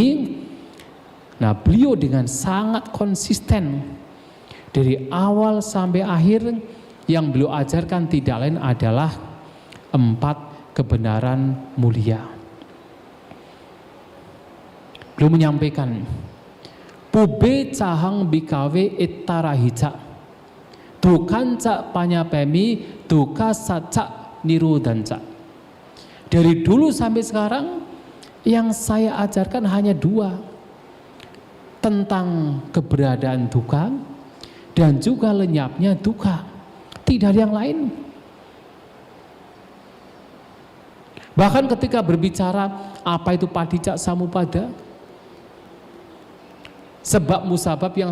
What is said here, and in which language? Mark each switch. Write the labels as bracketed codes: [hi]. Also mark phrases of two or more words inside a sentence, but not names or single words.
[id] Nah, beliau dengan sangat konsisten dari awal sampai akhir, yang beliau ajarkan tidak lain adalah 4 kebenaran mulia. Beliau menyampaikan, [pi] pube cahang bikawe ittarahica, dukanca panyapemi, duka saca nirudanca. [id] Dari dulu sampai sekarang yang saya ajarkan hanya 2, tentang keberadaan duka dan juga lenyapnya duka, tidak ada yang lain. Bahkan ketika berbicara apa itu [pi] padicca samuppada, [id] sebab musabab yang